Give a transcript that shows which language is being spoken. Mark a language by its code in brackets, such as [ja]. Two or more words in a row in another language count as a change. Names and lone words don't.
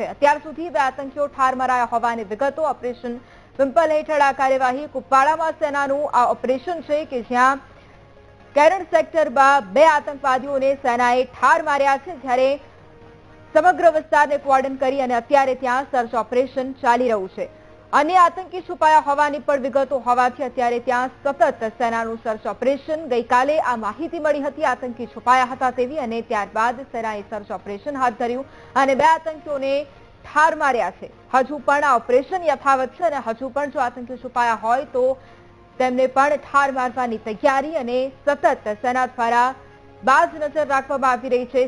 [gu] અત્યાર સુધી 2 આતંકીઓ ઠાર મરાયા હોવાની વિગતો। ઓપરેશન પિમ્પલ હેઠળ આ કાર્યવાહી કુપવાડામાં સેનાનું આ ઓપરેશન છે કે જ્યાં કેરણ સેક્ટરમાં 2 આતંકવાદીઓને સેનાએ ઠાર માર્યા છે જ્યારે સમગ્ર વિસ્તારને કોર્ડન કરી અને અત્યારે ત્યાં [en] search operation [gu] ચાલી રહ્યું છે। અન્ય આતંકી છુપાયા હોવાની પણ વિગતો હોવાથી અત્યારે ત્યાં સતત સેનાનું [en] search operation [gu] ગઈકાલે આ માહિતી મળી હતી આતંકી છુપાયા હતા તેવી અને ત્યારબાદ સેનાએ [en] search operation [gu] હાથ ધર્યું અને 2 આતંકીઓને ઠાર માર્યા છે। હજુ પણ આ ઓપરેશન યથાવત છે અને હજુ પણ જો આતંકી છુપાયા હોય તો તેમને પણ ઠાર મારવાની તૈયારી અને સતત સેના દ્વારા બાજ નજર રાખવામાં આવી રહી છે।